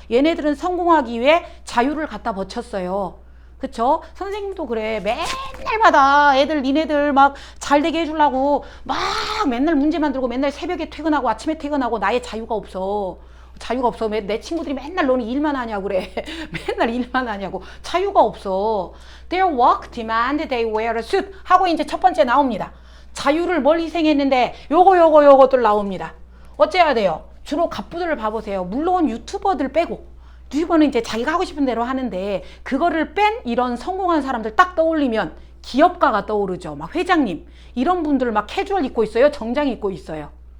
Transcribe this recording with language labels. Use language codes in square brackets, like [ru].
[ko] 얘네들은 성공하기 위해 자유를 갖다 바쳤어요. 그쵸? 선생님도 그래. 맨날마다 애들 니네들 막 잘되게 해주려고 막 맨날 문제 만들고 맨날 새벽에 퇴근하고 아침에 퇴근하고 나의 자유가 없어. 자유가 없어. 내 친구들이 맨날 너는 일만 하냐고 그래. 맨날 일만 하냐고. 자유가 없어. [en] Their work demand they wear a suit [ko] 하고 이제 첫 번째 나옵니다. 자유를 뭘 희생했는데 요것들 나옵니다. 어째야 돼요? 주로 갑부들을 봐보세요. 물론 유튜버들 빼고. 유튜버는 이제 자기가 하고 싶은 대로 하는데 그거를 뺀 이런 성공한 사람들 딱 떠올리면 기업가가 떠오르죠. 막 회장님 이런 분들 막 캐주얼 입고 있어요? 정장 입고 있어요?